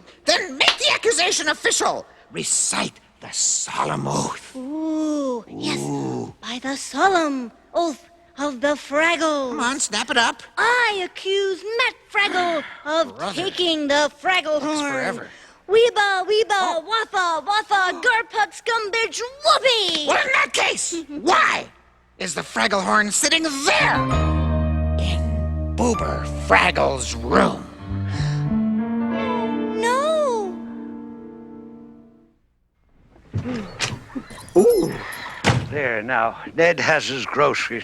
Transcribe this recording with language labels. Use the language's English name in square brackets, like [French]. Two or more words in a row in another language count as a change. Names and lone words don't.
[English] Then make the accusation official. Recite the solemn oath. Ooh, yes. By the solemn oath of the Fraggle. Come on, snap it up. I accuse Matt Fraggle of taking the Fraggle horn. forever. Weeba, weeba, waffa, waffa, garpuck, scumbitch, whoopee! Well, in that case, why is the Fraggle horn sitting there? In Boober Fraggle's room. No! Ooh. There, now, Ned has his groceries.